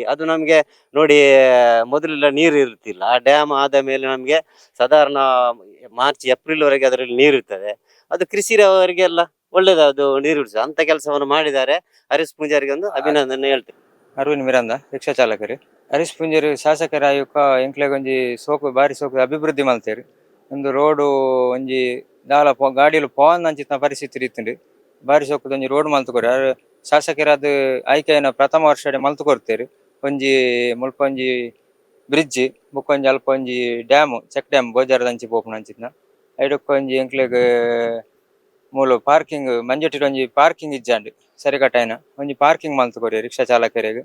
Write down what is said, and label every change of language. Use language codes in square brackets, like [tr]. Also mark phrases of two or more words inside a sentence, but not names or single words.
[kn] ಅದು ನಮ್ಗೆ ನೋಡಿ ಮೊದಲೆಲ್ಲ ನೀರು ಇರ್ತಿಲ್ಲ, ಆ ಡ್ಯಾಮ್ ಆದ ಮೇಲೆ ನಮ್ಗೆ ಸಾಧಾರಣ ಮಾರ್ಚ್ ಏಪ್ರಿಲ್ ವರೆಗೆ ಅದರಲ್ಲಿ ನೀರು ಇರ್ತದೆ. ಅದು ಕೃಷಿಯವರಿಗೆಲ್ಲ ಒಳ್ಳೇದು, ಅದು ನೀರು ಇಳಿಸ ಅಂತ ಕೆಲಸವನ್ನು ಮಾಡಿದ್ದಾರೆ. ಹರೀಶ್ ಪೂಂಜಾರಿಗೆ ಒಂದು ಅಭಿನಂದನೆ ಹೇಳ್ತೇವೆ. ಅರವಿಂದ್ ಮಿರಂದ, ರಿಕ್ಷಾ ಚಾಲಕರು. [tcy] ಹರೀಶ್ ಪೂಂಜಾರಿ ಶಾಸಕರಾಯುಕ ಎಂಕ್ಲೆಗೊಂಜಿ ಸೋಕು ಬಾರಿ ಸೋಕು ಅಭಿವೃದ್ಧಿ ಮಲ್ತೇರು. ಒಂದು ರೋಡು ಒಂಜಿ ದಾಲ ಗಾಡಿಲು ಪವನ್ ಅಂಚಿನ ಪರಿಸ್ಥಿತಿ ಇತ್ತುಂಡು. ಬಾರಿ ಸೋಕುದ ಒಂಜಿ ರೋಡ್ ಮಲ್ತು ಕೊಡಿ ಶಾಸಕರಾದ ಆಯ್ಕೆಯನ್ನು ಪ್ರಥಮ ವರ್ಷ ಮಲ್ತು ಕೊಡ್ತೇರು. ಒಂಜಿ ಮುಲ್ಪ ಒಂಜಿ ಬ್ರಿಡ್ಜ್ ಬೊಕ್ಕೊಂಜಿ ಅಲ್ಪ ಒಂಜಿ ಡ್ಯಾಮ್, [en] check dam [tcy] ಬೋಜಾರದ ಅಂಚಿ ಪೋಪುನ ಅಂಚಿನ ಐಡಕ್ಕೆ ಒಂಜಿ ಎಂಕ್ಲೆಗ್ ಮೂಲು ಪಾರ್ಕಿಂಗ್ ಮಂಜಟ್ಟಿರ ಒಂಜಿ ಪಾರ್ಕಿಂಗ್ ಇಜ್ಜಾಂಡು ಸರಿಕಟ್ಟಾಯನ ಒಂಜಿ ಪಾರ್ಕಿಂಗ್ ಮಲ್ತು ಕೊರಿ ರಿಕ್ಷಾ ಚಾಲಕರಿಗೆ.